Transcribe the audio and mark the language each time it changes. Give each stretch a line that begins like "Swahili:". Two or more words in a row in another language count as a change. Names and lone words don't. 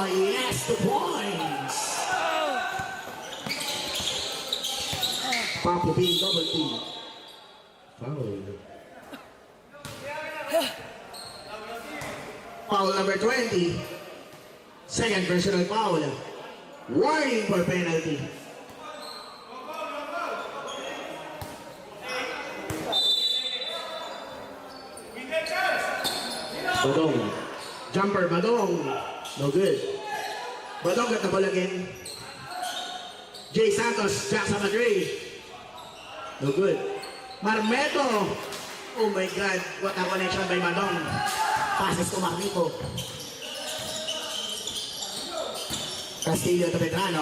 English: Yes, 2 points. Papu being double team. Foul. Foul number 20. Second personal foul. Warning for penalty. Badong. Jumper, Badong. No good. Badong got the ball again. Jay Santos, Jackson Madrid. No good. Marmeto. Oh my God. What a connection by Manong. Passes to Marmeto. Castillo to Pedrano.